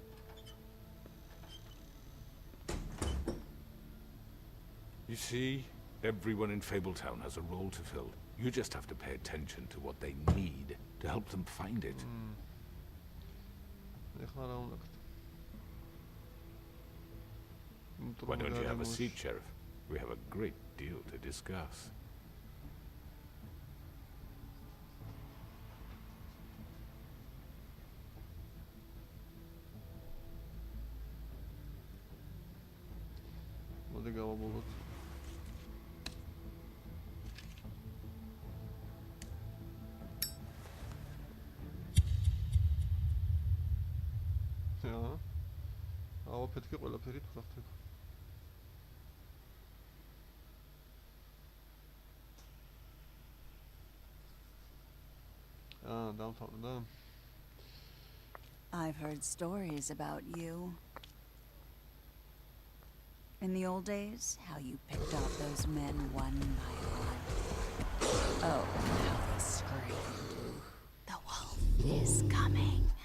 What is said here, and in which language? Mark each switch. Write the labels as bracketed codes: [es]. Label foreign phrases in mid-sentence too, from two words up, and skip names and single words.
[en] You see, Everyone in Fabletown has a role to fill. You just have to pay attention to what they need to help them find it. Why don't you have a seat, Sheriff? We have a great deal to discuss. [ka] მოდი გავაბოლოთ. ავაფეთქე ყველაფერი თუ გახდება. დამთავრდა. [en] I've heard stories about you. In the old days, how you picked off those men one by one. Oh, how they screamed. The wolf is coming.